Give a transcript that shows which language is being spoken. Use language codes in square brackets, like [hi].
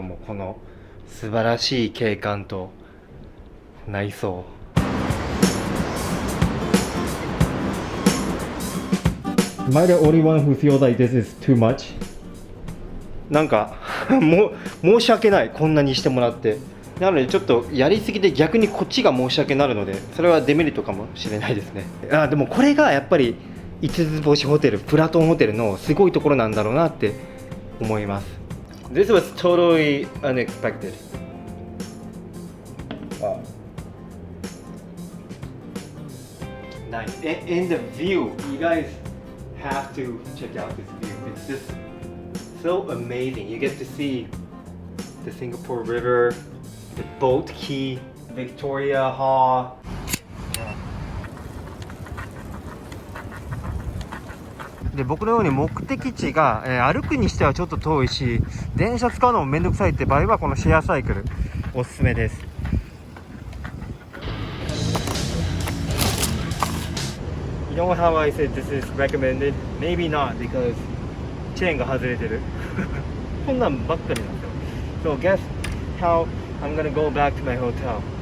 [ja] もうこの素晴らしい景観と内装。 [en] Am I the only one who feels like this is too much? [ja] なんか申し訳ない、こんなにしてもらって。なのでちょっとやりすぎて逆にこっちが申し訳になるので、それはデメリットかもしれないですね。でもこれがやっぱり5つ星ホテル、プラトンホテルのすごいところなんだろうなって思います。 [en] This was totally unexpected. Wow. Nice. And the view, you guys have to check out this view. It's just so amazing. You get to see the Singapore River, the boat quay, Victoria Hall. [ja] で僕のように目的地が、歩くにしてはちょっと遠いし、電車使うのもめんどくさいって場合はこのシェアサイクルおすすめです。 [en] You know how I said this is recommended? Maybe not because [ja] チェーンが外れてる。こんなんばっかりなんですよ。 [en] So guess how I'm gonna go back to my hotel?